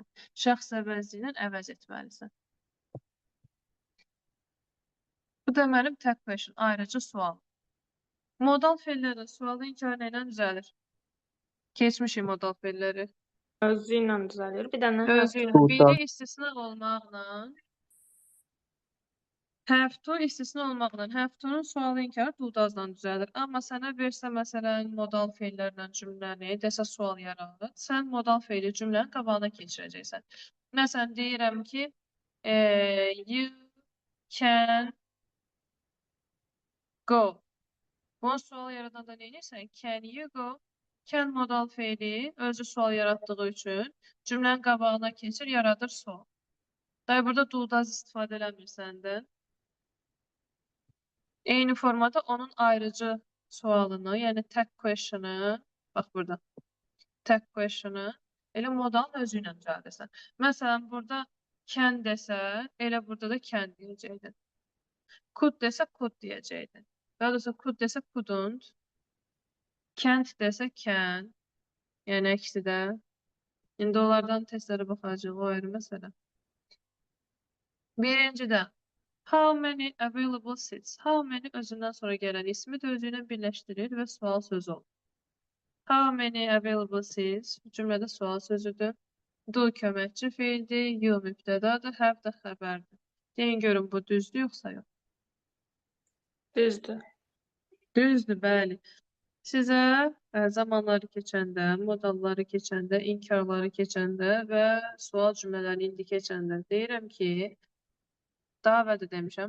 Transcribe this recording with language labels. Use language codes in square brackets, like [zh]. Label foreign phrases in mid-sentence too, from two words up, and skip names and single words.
[az] Şəxs əvəzliyi ilə əvəz etməlisən. Bu da mənim tək question, ayrıcı sual. Modal feillərdə sualı inkar ilə düzəlir. Keçmişik modal feilləri. Özü ilə düzəlir. Bir dənə Özü ilə. Burada. Biri istisna olmaqla, [en] have to [az] istisna olmaqla, [en] have to- [az] nun sualı inkar dudazla düzəlir. Amma sənə versə, məsələn, modal feillərlə cümləni, desə sual yaradır, sən modal feili cümlənin qabağına keçirəcəksən. Məsələn, deyirəm ki, [en] you can go. [az] Bunu sual yaradanda nə edirsən? [en] Can you go? [az] Can modal feili özü sual yaratdığı üçün cümlənin qabağına keçir, yaradır sual. Day burada dudaz istifadə eləmirsən də. Eyni formada onun ayrıcı sualını, yəni [en] tag question'ı, [az] bax burada, [en] tag question'ı [az] elə modalın özü ilə düzəldirsən. Məsələn, burada can desə, elə burada da can deyəcəkdin. Could desə could deyəcəkdin. Daha doğrusu could desə couldn't. Can't desə can. Yəni əksi də. İndi onlardan testlərə baxacağıq, o ayrı məsələ. Birincidə [en] how many available seats? How many [az] özündən sonra gələn ismi də özü ilə birləşdirir və sual sözü olur. [en] How many available seats [az] cümlədə sual sözüdür. Do köməkçi feildir, you mübtədadır, have də xəbərdir. Deyin görün bu düzdür yoxsa yox? düzdür. Düzdür, bəli. Sizə zamanları keçəndə, modalları keçəndə, inkarları keçəndə və sual cümlələrini indi keçəndə deyirəm ki, Daha evvel də demişəm.